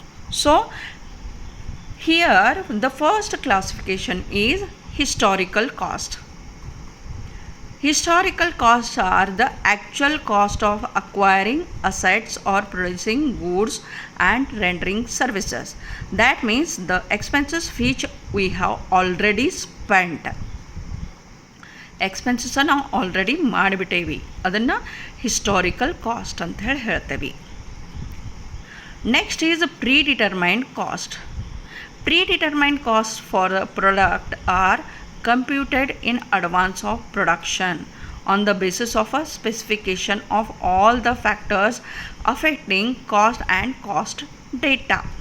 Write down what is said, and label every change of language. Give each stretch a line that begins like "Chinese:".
English: So, here the first classification is historical cost. Historical costs are the actual cost of acquiring assets or producing goods and rendering services. That means the expenses which we have already spent.
Kannada: Expenses ನಾವು already ಮಾಡಿಬಿಟ್ಟೇವಿ, ಅದನ್ನು historical cost ಅಂತ ಹೇಳ್ತೇವೆ.
English: Next is predetermined cost. Predetermined costs for a product are computed in advance of production on the basis of a specification of all the factors affecting cost and cost data.